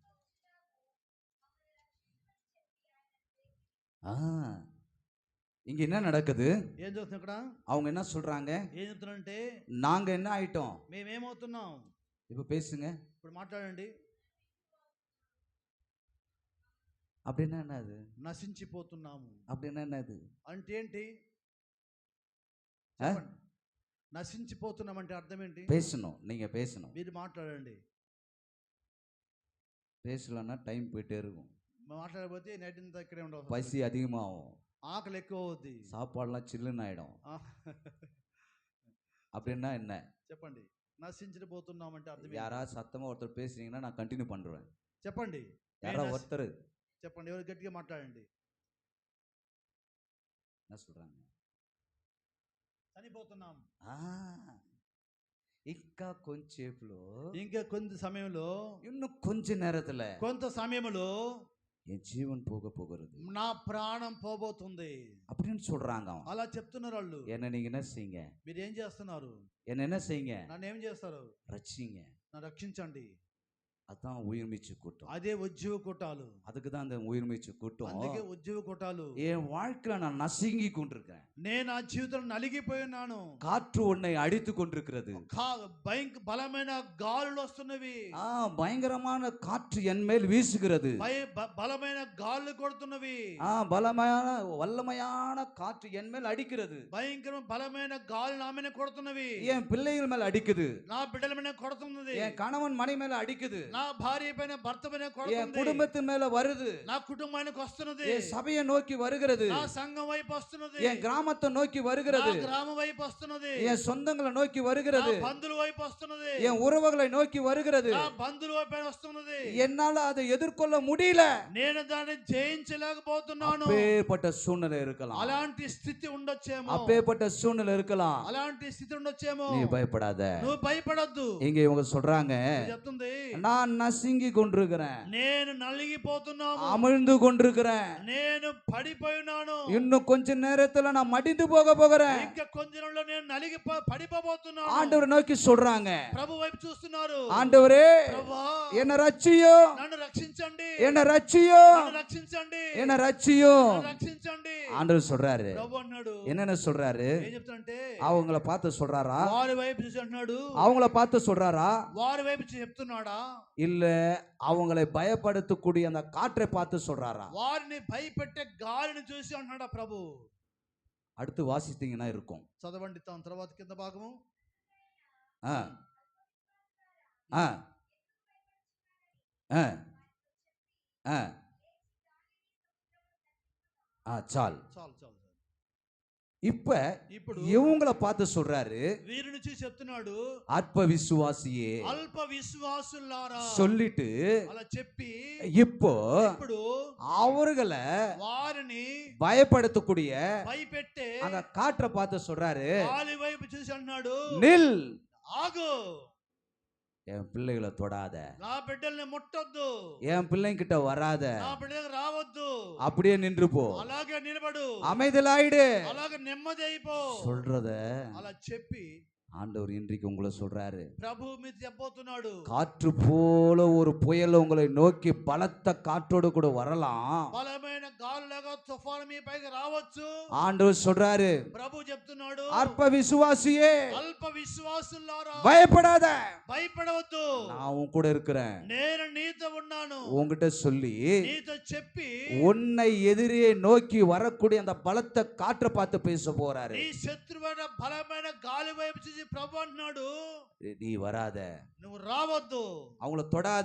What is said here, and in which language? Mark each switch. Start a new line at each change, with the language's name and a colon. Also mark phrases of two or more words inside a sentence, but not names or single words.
Tamil: இங்க என்ன நடக்குது?
Telugu: ఏం జరుగుతుంది ఇక్కడ?
Tamil: அவங்க என்ன சொல்றாங்க?
Telugu: ఏం చెప్తున్నారంటే
Tamil: நாங்க என்ன ஆயிட்டோம்?
Telugu: మేమేమవుతున్నాం?
Tamil: இப்ப பேசுங்க.
Telugu: ఇప్పుడు మాట్లాడండి.
Tamil: அப்படின்னா என்னது?
Telugu: నశించిపోతున్నాము.
Tamil: அப்படின்னா என்னது?
Telugu: అంటే ఏంటి? నశించిపోతున్నాం అంటే అర్థం ఏంటి?
Tamil: பேசணும். நீங்க பேசணும்.
Telugu: మీరు మాట్లాడండి.
Tamil: பேசலன்னா டைம் போயிட்டே இருக்கும்.
Telugu: మాట్లాడకపోతే నైట్ అంతా ఇక్కడే ఉండవు.
Tamil: பசி அதிகமாகும்.
Telugu: ఆకలి ఎక్కువ అవుద్ది.
Tamil: சாப்பாடுலாம் சில்லுன்னு ஆயிடும். அப்படின்னா என்ன?
Telugu: చెప్పండి. నశించబోతున్నామంటే అర్థం ఏంటి?
Tamil: யாராவது சத்தமா ஒருத்தர் பேசுனீங்கன்னா நான் கண்டினியூ பண்றேன்.
Telugu: చెప్పండి.
Tamil: யாரா
Telugu: మేము
Tamil: ஒருத்தர்
Telugu: చెప్పండి, ఎవరు గట్టిగా మాట్లాడండి.
Tamil: என்ன சொல்றாங்க?
Telugu: చనిపోతున్నాం. ఆ ఇంకా కొంచెంసేపులో, ఇంకా కొంత సమయంలో,
Tamil: இன்னும் கொஞ்ச நேரத்துல
Telugu: కొంత సమయంలో
Tamil: என் ஜீவன் போக போகிறது
Telugu: నా ప్రాణం పోబోతుంది
Tamil: அப்படின்னு சொல்றாங்க. அவன்
Telugu: అలా చెప్తున్నారు వాళ్ళు.
Tamil: என்ன நீங்க என்ன செய்யுங்க,
Telugu: మీరు ఏం చేస్తున్నారు?
Tamil: என்ன என்ன செய்யுங்க,
Telugu: నన్ను ఏం చేస్తారు?
Tamil: ரட்சிங்க.
Telugu: నన్ను రక్షించండి.
Tamil: அதான் உயிர்மீச்சு கூட்டம்.
Telugu: అదే ఉజ్జీవ కూటాలు.
Tamil: அதுக்கு தான் அந்த உயிர்மீச்சு கூட்டம்.
Telugu: అందుకే ఉజ్జీవ కూటాలు.
Tamil: என் வாழ்க்கையில நான் நசுங்கி கொண்டிருக்கேன்.
Telugu: నేను ఆ జీవితంలో నలిగిపోయి ఉన్నాను.
Tamil: காற்று உன்னை அடித்து கொண்டிருக்கிறது.
Telugu: బలమైన గాలులు వస్తున్నవి.
Tamil: பயங்கரமான காற்று என் மேல் வீசுகிறது.
Telugu: బలమైన గాలులు కొడుతున్నవి.
Tamil: பலமான வல்லமையான காற்று என் மேல் அடிக்கிறது.
Telugu: భయంకరమైన బలమైన గాలులు నా మీద కొడుతున్నవి.
Tamil: என் பிள்ளைகள் மேல அடிக்குது.
Telugu: నా బిడ్డల మీద కొడుతున్నది.
Tamil: என் கணவன் மனைவி மேல அடிக்குது.
Telugu: నా భార్య పైన భర్త పైన కొడుతుంది.
Tamil: என் குடும்பத்தின் மேல வருது.
Telugu: నా కుటుంబానికి వస్తున్నది.
Tamil: என் சபையை நோக்கி வருகிறது.
Telugu: నా సంఘం వైపు వస్తున్నది.
Tamil: என் கிராமத்தை நோக்கி வருகிறது.
Telugu: నా గ్రామం వైపు వస్తున్నది.
Tamil: என் சொந்தங்களை நோக்கி வருகிறது.
Telugu: నా బంధువుల వైపు వస్తున్నది.
Tamil: என் உறவுகளை நோக்கி வருகிறது.
Telugu: నా బంధువుల వైపు వస్తున్నది.
Tamil: என்னால அதை எதிர்கொள்ள முடியல.
Telugu: నేను దాన్ని జయించలేకపోతున్నాను.
Tamil: அப்பேற்பட்ட சூழ்நிலை இருக்கலாம்.
Telugu: అలాంటి స్థితి ఉండొచ్చేమో.
Tamil: அப்பேற்பட்ட சூழ்நிலை இருக்கலாம்.
Telugu: అలాంటి స్థితి ఉండొచ్చేమో.
Tamil: நீ பயப்படாத.
Telugu: నువ్వు భయపడొద్దు.
Tamil: இங்க இவங்க சொல்றாங்க,
Telugu: చెప్తుంది,
Tamil: நான் நசுங்கி கொண்டிருக்கிறேன்,
Telugu: నేను నలిగిపోతున్నాను,
Tamil: அமிழ்ந்து கொண்டிருக்கிறேன்,
Telugu: నేను పడిపోయినాను,
Tamil: இன்னும் கொஞ்ச நேரத்துல நான் மடிந்து போக போகிறேன்.
Telugu: ఇంకా కొంచెంలో నేను నలిగి పడిపోబోతున్నాను.
Tamil: ஆண்டவரை நோக்கி சொல்றாங்க.
Telugu: ప్రభు వైపు చూస్తున్నారు.
Tamil: ஆண்டவரே,
Telugu: ప్రభువా,
Tamil: என்ன ரட்சியோ,
Telugu: నన్ను రక్షించండి,
Tamil: என்ன రட்சியோ,
Telugu: నన్ను రక్షించండి,
Tamil: என்ன రட்சியோ.
Telugu: నన్ను రక్షించండి.
Tamil: ஆண்டவர் சொல்றாரு.
Telugu: ప్రభు అన్నాడు.
Tamil: என்னென்ன சொல்றாரு?
Telugu: ఏం చెప్తాడంటే,
Tamil: அவங்கள பார்த்து சொல்றாரா,
Telugu: వారి వైపు చూసి అంటున్నాడు,
Tamil: அவங்கள பார்த்து சொல்றாரா,
Telugu: వారి వైపు చెప్తున్నాడా,
Tamil: இல்ல அவங்களை பயப்படுத்தக்கூடிய அந்த காற்றை பார்த்து சொல்றாரா?
Telugu: వారిని భయపెట్టే గాలిని చూసి అంటున్నాడా ప్రభు?
Tamil: அடுத்து வாசித்தீங்கன்னா இருக்கும்.
Telugu: చదవండి తర్వాత కింద భాగము. ஆ ஆ ஆ ஆ ஆ చాలు. చాలు చాలు.
Tamil: இப்ப
Telugu: ఇప్పుడు
Tamil: இவங்களை பார்த்து சொல்றாரு,
Telugu: వీరిని చూసి చెప్తున్నాడు,
Tamil: அற்ப விசுவாசியே
Telugu: అల్ప విశ్వాసులారా
Tamil: சொல்லிட்டு
Telugu: అలా చెప్పి
Tamil: இப்போ
Telugu: ఇప్పుడు
Tamil: அவர்களை
Telugu: వారిని
Tamil: பயப்படுத்தக்கூடிய
Telugu: భయపెట్టే
Tamil: அந்த காற்றை பார்த்து சொல்றாரு,
Telugu: గాలి వైపు చూసి అన్నాడు,
Tamil: நில்,
Telugu: ఆగు,
Tamil: என் பிள்ளைகளை தொடாத,
Telugu: నా బిడ్డల్ని ముట్టొద్దు,
Tamil: என் பிள்ளைங்கிட்ட வராத,
Telugu: నా బిడ్డలకు రావద్దు,
Tamil: அப்படியே நின்று போ,
Telugu: అలాగే నిలబడు,
Tamil: அமைதலாயிடு,
Telugu: అలాగే నెమ్మది అయిపో
Tamil: சொல்றத
Telugu: అలా చెప్పి
Tamil: ஆண்டவர் இன்றைக்கு உங்களை சொல்றாரு.
Telugu: ప్రభు మీరు చెప్పబోతున్నాడు,
Tamil: காற்று போல ஒரு புயல் உங்களை நோக்கி பலத்த காற்றோடு கூட வரலாம்.
Telugu: బలమైన గాలులాగా తుఫాను మీ పైకి రావచ్చు.
Tamil: ஆண்டவர் சொல்றாரு,
Telugu: ప్రభు చెప్తున్నాడు,
Tamil: அற்ப விசுவாசியே
Telugu: అల్ప విశ్వాసులారా
Tamil: பயப்படாத,
Telugu: భయపడవద్దు,
Tamil: நான் உன் கூட இருக்கிறேன்,
Telugu: నేను నీతో ఉన్నాను,
Tamil: உன்கிட்ட சொல்லி
Telugu: నీతో చెప్పి
Tamil: உன்னை எதிரே நோக்கி வரக்கூடிய அந்த பலத்த காற்றை பார்த்து பேச போறாரு.
Telugu: నీ శత్రువైన బలమైన గాలి వైపు చూసి ప్రభు అంటున్నాడు,
Tamil: நீ வராத,
Telugu: నువ్వు రావద్దు,
Tamil: அவங்கள தொடாத,